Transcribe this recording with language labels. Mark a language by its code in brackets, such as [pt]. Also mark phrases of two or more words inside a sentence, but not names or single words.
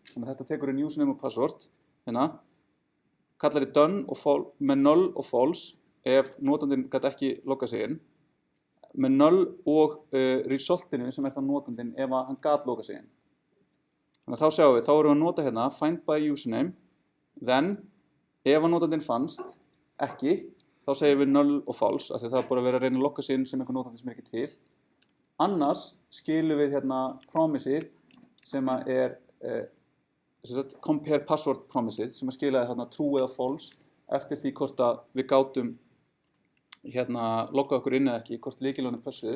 [is] Þannig að þetta tekur inn username og password, hérna, kallar done með null og false ef notandinn gæti ekki logga sig inn, með null og resultinu sem það notandinn ef að hann gæti logga sig inn. Þannig að þá sjáum við, þá erum við að nota hérna [en] find by username, [is] then ef að notandinn fannst ekki, þá segjum við null og false af því það bara verið að reyna að logga sig inn sem einhver notandi sem ekki til. Annars skilum við hérna promiseið sem [en] compare password [is] promiseið sem skilaði hérna true eða false eftir því hvort að við gátum hérna logga okkur inn eða ekki, hvort lykilorðin pössuðu.